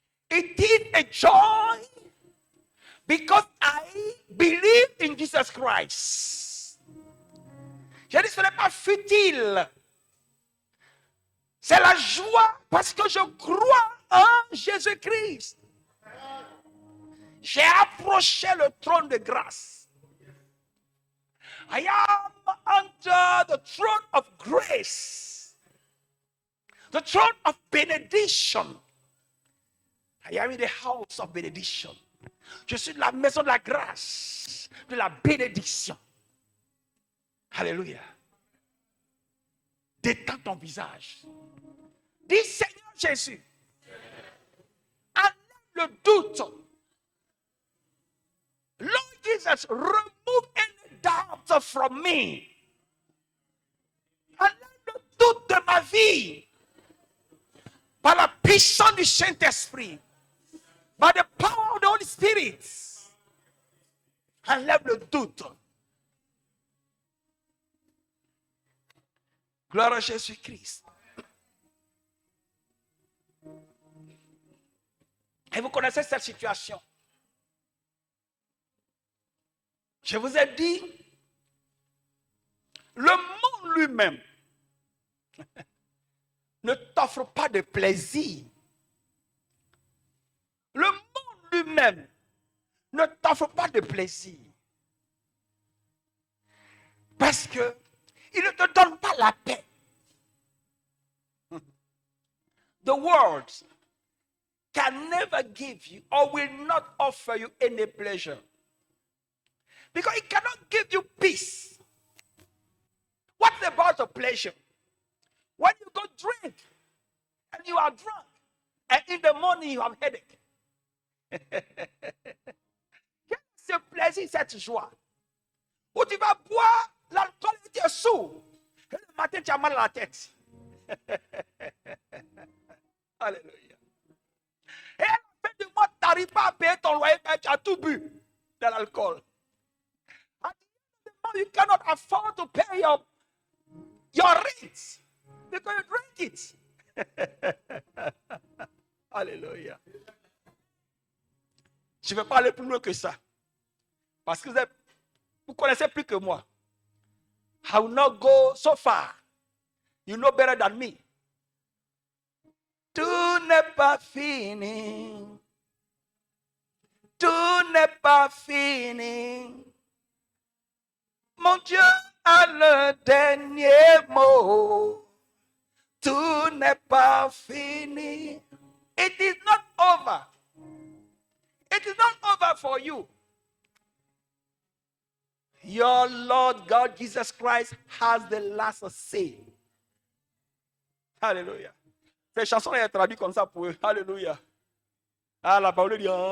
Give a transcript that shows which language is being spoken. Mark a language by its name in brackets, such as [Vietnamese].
[English] It is a joy because I believe in Jesus Christ. [French] Je dis, ce n'est pas futile. C'est la joie parce que je crois en Jésus-Christ. J'ai approché le trône de grâce. [English] I am under the throne of grace. The throne of benediction. I am in the house of benediction. [French] Je suis de la maison de la grâce, de la bénédiction. Alléluia. Détends ton visage. Dis Seigneur Jésus, enlève le doute. [English] Lord Jesus, remove any doubt from me. [French] Enlève le doute de ma vie. Par la puissance du Saint-Esprit. [English] By the power of the Holy Spirit. [French] Enlève le doute. Gloire à Jésus-Christ. Et vous connaissez cette situation. Je vous ai dit, le monde lui-même ne t'offre pas de plaisir. Le monde lui-même ne t'offre pas de plaisir. Parce que il ne te donne pas la paix. [English] The world can never give you or will not offer you any pleasure. Because it cannot give you peace. What's about the pleasure? When you go drink and you are drunk and in the morning you have headache. [French] Quel est ce plaisir, cette joie? Où tu vas boire l'alcool et tu es sourd. Et le matin tu as mal à la tête. Alléluia. Et à la fin du mois, tu n'arrives pas à payer ton loyer, tu as tout bu de l'alcool. [English] At the end of the month, you cannot afford to pay your rent because you drink it. [French] Alléluia. Je ne vais pas aller plus loin que ça. Parce que vous connaissez plus que moi. [English] I will not go so far. You know better than me. [French] Tout n'est pas fini. Tout n'est pas fini. Mon Dieu a le dernier mot. Tout n'est pas fini. [English] It is not over. It is not over for you. Your Lord God Jesus Christ has the last say. [French] Alléluia. Ces chansons sont traduites comme ça pour eux. Alléluia. Ah, la parole dit.